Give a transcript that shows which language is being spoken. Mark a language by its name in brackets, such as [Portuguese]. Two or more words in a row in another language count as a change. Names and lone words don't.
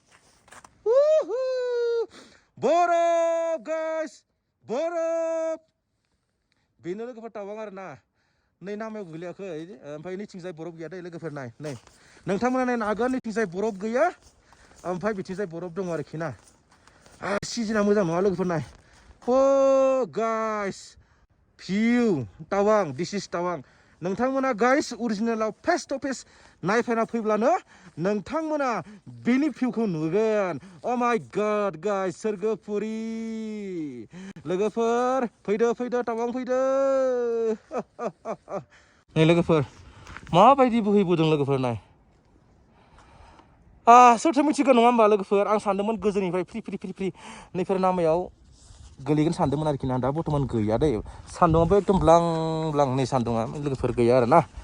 [Bodo] बरफ गाइस बरफ बेनो लोगोफोर टावां आरो ना नै नामायाव गोलैयाखै ओमफ्राय नैथिंजाय बरफ गैया दै लोगोफोर नै नोंथांमोना नायनो हागोन नैथिंजाय बरफ गैया ओमफ्राय बिथिंजाय बरफ दङ आरोखि ना सिजोना मोजां नङा लोगोफोर नाय [English] guys view Tawang this is Tawang [Bodo] नोंथांमोना गाइस अरिजिनेलाव [English] face to face [Bodo] नायफैना फैब्लानो नोंथांमोना बेनि भिउखौ नुगोन [English] oh my god [Bodo] गाइस सोरगोफुरि लोगोफोर फैदो टावां फैदो नै लोगोफोर माबायदि बोहैबोदों लोगोफोर नाय सोरथो मिथिगोन नङा होमबा लोगोफोर आं सानदोंमोन गोजौनिफ्राय फ्रि नैफोर नामायाव गोलैगोन सानदोंमोन आरोखि ना दा बर्थमान गैया दै सान्दुङाबो एकदम ब्लां नै सान्दुङा लोगोफोर गैया आरो ना